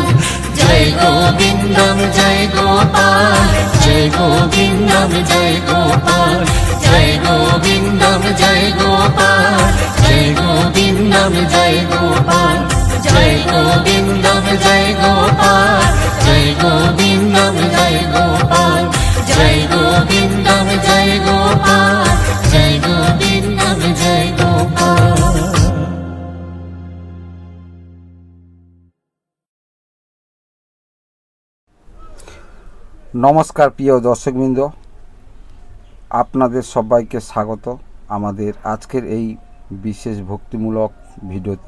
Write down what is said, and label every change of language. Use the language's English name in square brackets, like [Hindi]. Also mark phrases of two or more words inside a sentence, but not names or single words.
[Hindi] जय गोविंदम जय गोपाल, जय गोविंदम जय गोपाल, जय गोविंदम जय गोपाल, जय गोविंदम जय गोपाल, जय गोविंदम जय गोपाल, जय गोविंदम जय गोपाल, जय गोविंदम जय गोपाल, जय गोविंदम जय गोपाल। [Bangla] নমস্কার প্রিয় দর্শকবৃন্দ, আপনাদের সবাইকে স্বাগত আমাদের আজকের এই বিশেষ ভক্তিমূলক ভিডিওতে।